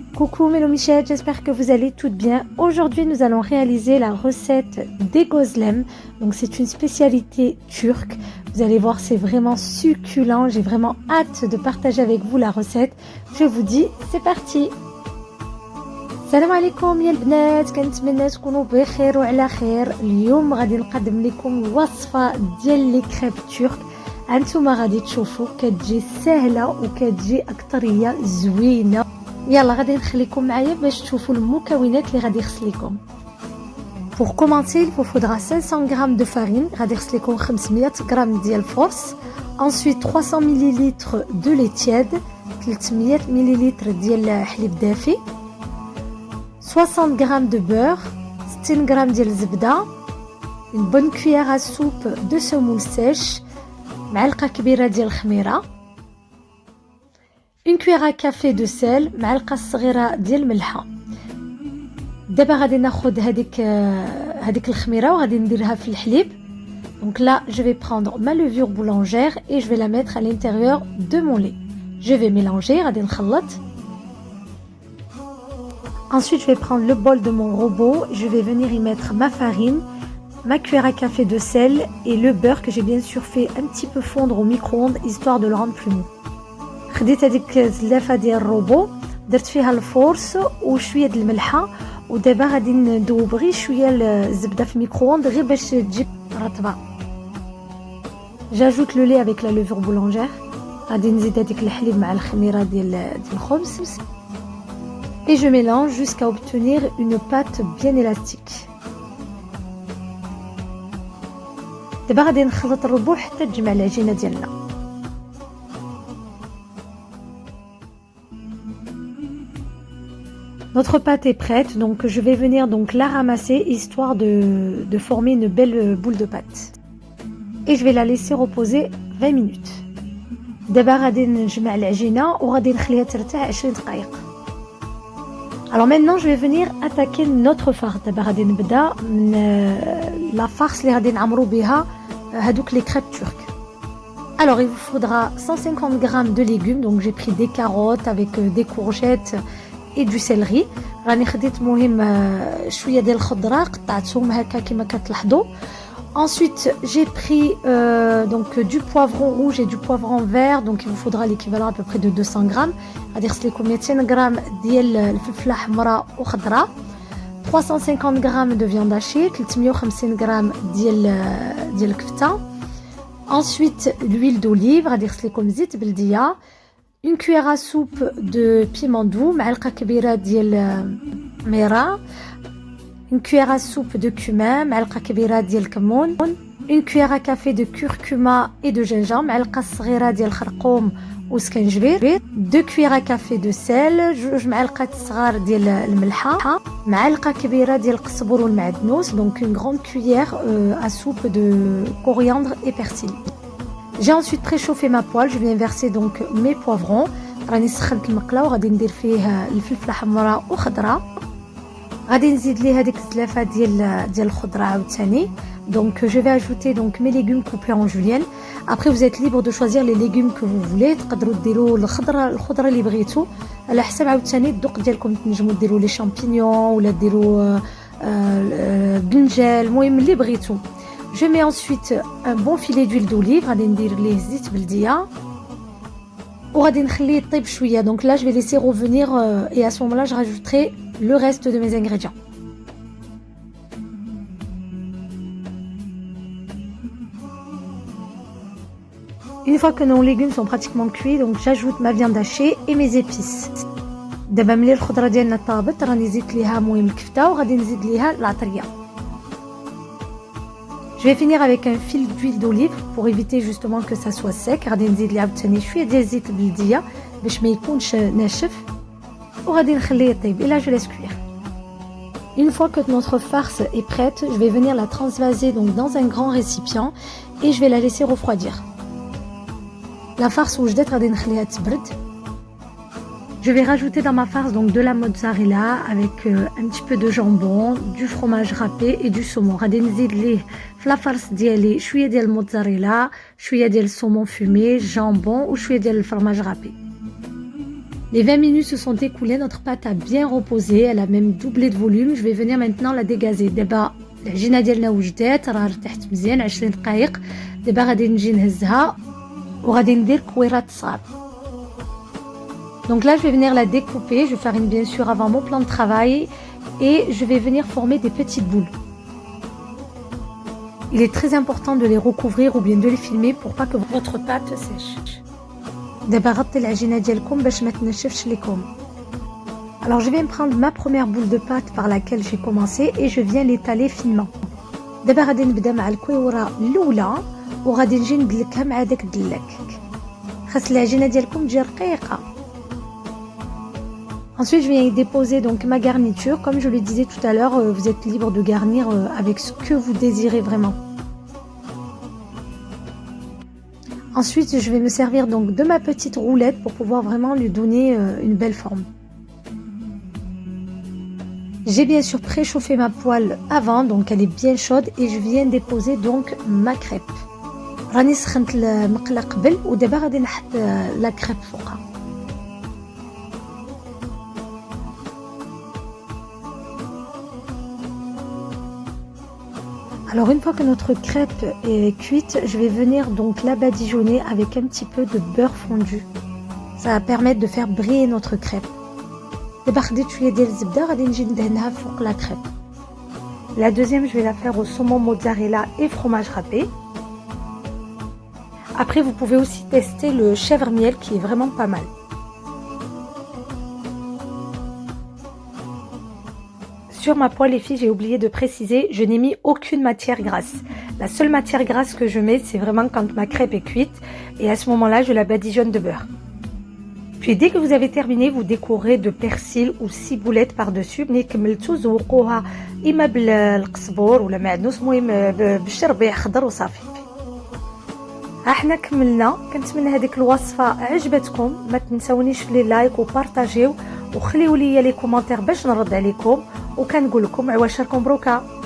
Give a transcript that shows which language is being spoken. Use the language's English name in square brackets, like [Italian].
[French] Coucou Mélo Michel, j'espère que vous allez toutes bien. Aujourd'hui, nous allons réaliser la recette des gozlem. Donc, c'est une spécialité turque. Vous allez voir, c'est vraiment succulent. J'ai vraiment hâte de partager avec vous la recette. Je vous dis, c'est parti. [Arabic] السلام عليكم يا البنات، كنتمنى تكونوا بخير وعلى خير. اليوم غادي نقدم لكم وصفه ديال لي كريب تورك. هانتوما غادي تشوفوا كتجي سهله وكتجي اكثريه زوينه. يلا غادي نخليكم معايا باش تشوفوا المكونات اللي غادي يخص لكم. [French] Pour commencer, il vous faudra 500 g de farine, [Arabic] غادي يخص لكم 500 g ديال الفرص. [French] Ensuite 300 ml de lait tiède, [Arabic] 300 ml ديال الحليب دافي. [French] 60 g de beurre, [Arabic] 60 g ديال الزبده, [French] une bonne cuillère à soupe de semoule sèche, [Arabic] معلقه كبيره ديال الخميره, [French] une cuillère à café de sel, [Arabic] معلقه صغيره ديال الملحه. دابا غادي ناخذ هذيك الخميره وغادي نديرها في الحليب. [French] Donc là, je vais prendre ma levure boulangère et je vais la mettre à l'intérieur de mon lait. Je vais mélanger, [Arabic] غادي نخلط. [French] Ensuite, je vais prendre le bol de mon robot, je vais venir y mettre ma farine, ma cuillère à café de sel et le beurre que j'ai bien sûr fait un petit peu fondre au micro-ondes histoire de le rendre plus mou. [Arabic] خديت هذيك الزلافه ديال الروبو، درت فيها الفورس وشويه د الملحه، ودابا غادي ندوب غير شويه الزبده في الميكرووند غير باش تجي رطبه. [French] J'ajoute le lait avec la levure boulangère. [Arabic] غادي نزيد هذيك الحليب مع الخميره ديال الخبز. [French] Et je mélange jusqu'à obtenir une pâte bien élastique. [Arabic] دابا غادي نخلط الربو حتى تجمع العجينه ديالنا. [French] Notre pâte est prête, donc je vais venir donc la ramasser histoire de former une belle boule de pâte. Et je vais la laisser reposer 20 minutes. [Arabic] دابا غادي نجمع العجينه وغادي نخليها ترتاح 20 دقائق. [French] Alors maintenant, je vais venir attaquer notre farce. [Arabic] دابا غادي نبدا من la farce اللي غادي نعمرو بها هذوك [French] les crêpes turques. Alors il vous faudra 150 g de légumes. Donc j'ai pris des carottes avec des courgettes et du céleri. [Arabic] راني خديت مهم شويه ديال الخضره قطعتهم هكا كما كتلاحظوا. [French] Ensuite, j'ai pris donc du poivron rouge et du poivron vert, donc il vous faudra l'équivalent à peu près de 200 g. [Arabic] غادي يخص لكم 200 g ديال الفلفله حمراء وخضراء, [French] 350 g de viande hachée, [Arabic] 350 g ديال الكفته. [French] Ensuite, l'huile d'olive, [Arabic] غادي يخص لكم زيت بلديه, [French] une cuillère à soupe de piment doux, [Arabic] معلقه كبيره ديال ميرا, [French] une cuillère à soupe de cumin, [Arabic] معلقه كبيره ديال الكمون, [French] une cuillère à café de curcuma et de gingembre, [Arabic] معلقه صغيره ديال الخرقوم وسكنجبير, [French] 2 cuillères à café de sel, [Arabic] جوج معالق صغار ديال الملحه, معلقه كبيره ديال القزبر والمعدنوس, [French] donc une grande cuillère à soupe de coriandre et persil. J'ai ensuite préchauffé ma poêle, je viens verser donc mes poivrons. [Arabic] راني سخنت المقله وغادي ندير فيه الفلفله حمراء وخضراء. غادي نزيد ليه هذيك الزلافه ديال الخضره عاوتاني. [French] Donc je vais ajouter donc mes légumes coupés en julienne. Après vous êtes libre de choisir les légumes que vous voulez. [Arabic] تقدروا ديروا الخضره اللي بغيتوا على حسب عاوتاني الذوق ديالكم. تنجموا ديروا لي شامبينيون ولا ديروا بنجال, المهم اللي بغيتوا. [French] Je mets ensuite un bon filet d'huile d'olive, [Arabic] غادي ندير ليه زيت بلديه وغادي نخليه يطيب شويه. [French] Donc là je vais laisser revenir et à ce moment-là je rajouterai le reste de mes ingrédients. Une fois que nos légumes sont pratiquement cuits, donc j'ajoute ma viande hachée et mes épices. [Arabic] دابا ملي الخضره ديالنا طابت راني زدت ليها المهم الكفته وغادي نزيد ليها العطريه. [French] Je vais finir avec un fil d'huile d'olive pour éviter justement que ça soit sec. [Arabic] غادي نزيد ليه عاوتاني شويه ديال الزيت البلديه باش ما يكونش ناشف وغادي نخليه يطيب. [French] Et là je laisse cuire. Une fois que notre farce est prête, je vais venir la transvaser donc dans un grand récipient et je vais la laisser refroidir. [Arabic] La farce وجدت غادي نخليها تبرد. [French] Je vais rajouter dans ma farce donc de la mozzarella avec un petit peu de jambon, du fromage râpé et du saumon. [Arabic] غادي نزيد ليه في لا farce ديالي شويه ديال الموتزاريلا, شويه ديال الصومون فumé, jambon وشويه ديال الفرماج râpé. [French] Les 20 minutes se sont écoulées, notre pâte a bien reposé, elle a même doublé de volume. Je vais venir maintenant la dégazer. [Arabic] دابا العجينه ديالنا وجدات راه ارتاحت مزيان 20 دقائق. دابا غادي نجي نهزها وغادي ندير كويرات صغار. [French] Donc là je vais venir la découper, je farine bien sûr avant mon plan de travail et je vais venir former des petites boules. Il est très important de les recouvrir ou bien de les filmer pour pas que votre pâte sèche. [Arabic] دابا غطي العجينه ديالكم باش ما تنشفش لكم. [French] Alors je viens prendre ma première boule de pâte par laquelle j'ai commencé et je viens l'étaler finement. [Arabic] دابا غادي نبدا مع الكويوره الاولى وغادي نجي ندلكها مع داك الدلاك. خاص العجينه ديالكم تجي رقيقه. [French] Ensuite je viens y déposer donc ma garniture. Comme je le disais tout à l'heure, vous êtes libre de garnir avec ce que vous désirez vraiment. Ensuite je vais me servir donc de ma petite roulette pour pouvoir vraiment lui donner une belle forme. J'ai bien sûr préchauffé ma poêle avant, donc elle est bien chaude et je viens déposer donc ma crêpe. [Arabic] راني سخنت المقله قبل ودابا غادي نحط لا crêpe فوقها. [French] Alors une fois que notre crêpe est cuite, je vais venir donc la badigeonner avec un petit peu de beurre fondu. Ça va permettre de faire briller notre crêpe. [Arabic] دابا خديت شويه ديال الزبده غادي نجي ندهنها فوق لا crêpe. [French] La deuxième, je vais la faire au saumon mozzarella et fromage râpé. Après, vous pouvez aussi tester le chèvre miel qui est vraiment pas mal. Sur ma poêle, les filles, j'ai oublié de préciser, je n'ai mis aucune matière grasse. La seule matière grasse que je mets, c'est vraiment quand ma crêpe est cuite. Et à ce moment-là, je la badigeonne de beurre. Puis dès que vous avez terminé, vous décorez de persil ou ciboulettes par-dessus. [Arabic] ملي كملتو زوقوها اما بالقزبور ولا معدنوس المهم بالشربيع خضر وصافي. ها حنا كملنا. كنتمنى هذيك الوصفه عجبتكم. ما تنسونيش في لي لايك وبارطاجيو وخليوا لي لي كومونتير باش نرد عليكم وكنقول لكم عواشركم بروكا.